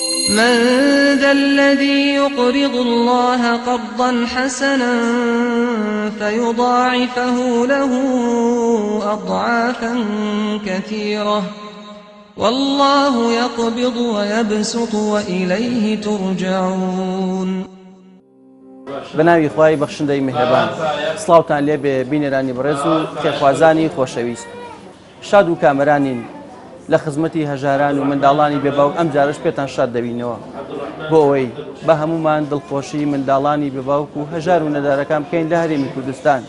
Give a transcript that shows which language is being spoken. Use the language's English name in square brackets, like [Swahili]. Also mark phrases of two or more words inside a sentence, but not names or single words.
[Arabic] من ذا الذي يقرض الله قرضا حسنا فيضاعفه له أضعافا كثيرة والله يقبض ويبسط وإليه ترجعون. [Central Kurdish] بناوی خوای بەخشندەی میهرەبان، سڵاوتان لێ بێ بینێرانی بەڕێز و خێرخوازانی خۆشەویست. شاد و کامەرانین لە خزمەتی هەژاران و منداڵانی بێباوک ئەم جارش پێتان شاد دەبینەوە بۆ ئەوەی بە هەمومان دڵخۆشی منداڵانی بێباوک و هەژار و نەدارەکان بکەین لە هەرێمی کوردستان.